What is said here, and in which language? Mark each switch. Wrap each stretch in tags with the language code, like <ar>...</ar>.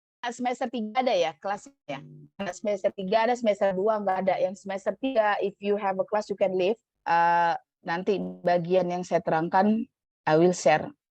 <id>semester 3 ada ya kelasnya. Ada semester 3 ada, semester 2 nggak ada. Yang semester 3</id> <en>if you have a class you can leave.</en> <id>Nanti bagian yang saya terangkan</id> <en>I will share.</en>